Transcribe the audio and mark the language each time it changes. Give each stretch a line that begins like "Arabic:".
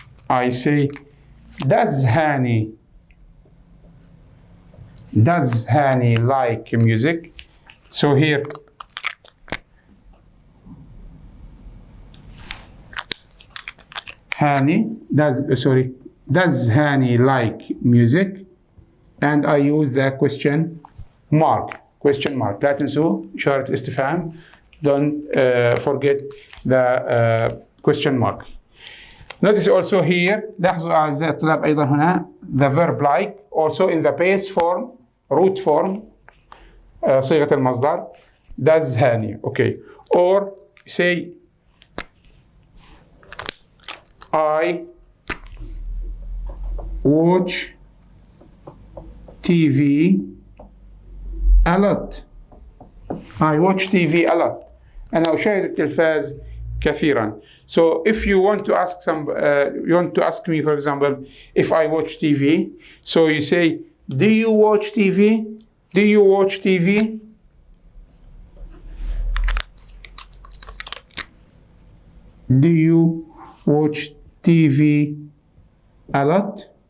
English: I say, does Hani like music? So here, does Hani like music? And I use the question mark.
Arabic: لا تنسوا إشارة الاستفهام.
English: Don't forget the question mark. Notice also here,
Arabic: لاحظوا أعزائي الطلاب أيضا هنا
English: the verb like also in the base form, root form,
Arabic: صيغة المصدر
English: does Hani. Okay. Or say I watch TV a lot.
Arabic: أنا أشاهد التلفاز كثيرا.
English: So if you want to ask me, for example, if I watch TV, so you say, do you watch TV? Do you watch TV? Do you watch TV a lot?